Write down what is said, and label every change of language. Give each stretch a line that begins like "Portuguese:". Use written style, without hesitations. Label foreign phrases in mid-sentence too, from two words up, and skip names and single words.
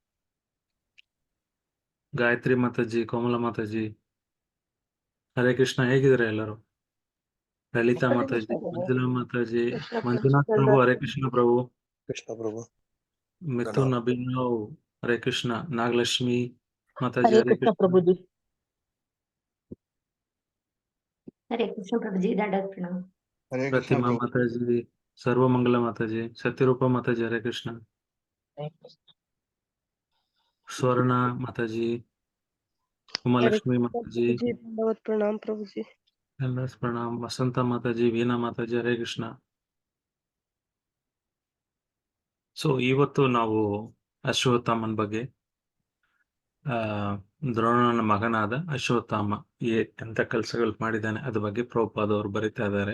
Kannada: ಗಾಯತ್ರಿ ಮಾತಾಜಿ, ಕೋಮಲ ಮಾತಾಜಿ, ಹರೇ ಕೃಷ್ಣ. ಹೇಗಿದ್ದಾರೆ ಎಲ್ಲರೂ? ಲಲಿತಾ ಮಾತಾಜಿ, ಮಂಜುಳಾ ಮಾತಾಜಿ, ಮಂಜುನಾಥ್ ಪ್ರಭು, ಹರೇ ಕೃಷ್ಣ ಪ್ರಭು. ಕೃಷ್ಣ ಪ್ರಭು. ಮಿಥುನ್ ಅಭಿನವ್, ಹರೇ ಕೃಷ್ಣ. ನಾಗಲಕ್ಷ್ಮಿ ಮಾತಾಜಿ, हरे ಹರೇ कृष्ण ಕೃಷ್ಣ.
Hindi: प्रभु जी। हरे कृष्ण प्रभु जी, दंडवत प्रणाम।
Kannada: ಹರೇ ಕೃಷ್ಣ ಪ್ರತಿಮಾ ಪ್ರಭು. ಮಾತಾಜಿ, ಸರ್ವಮಂಗಲ ಮಾತಾಜಿ, ಸತ್ಯರೂಪ ಮಾತಾಜಿ, ಹರೇ ಕೃಷ್ಣ. ಸ್ವರ್ಣ ಮಾತಾಜಿ, ಉಮಾಲಕ್ಷ್ಮಿ ಮಾತಾಜಿ,
Hindi: दंडवत प्रणाम प्रभु जी।
Kannada: ಎಲ್ಎಸ್ ಪ್ರಣಾಮ್. ವಸಂತ ಮಾತಾಜಿ, ವೀಣಾ ಮಾತಾಜಿ, ಹರೇ ಕೃಷ್ಣ. ಸೊ ಇವತ್ತು ನಾವು ಅಶ್ವತ್ಥಾಮನ್ ಬಗ್ಗೆ, ದ್ರೋಣನ ಮಗನಾದ ಅಶ್ವತ್ಥಾಮ ಎಂತ ಕೆಲಸಗಳು ಮಾಡಿದ್ದಾನೆ ಅದ್ರ ಬಗ್ಗೆ ಪ್ರಭುಪಾದ್ ಅವರು ಬರಿತಾ ಇದ್ದಾರೆ.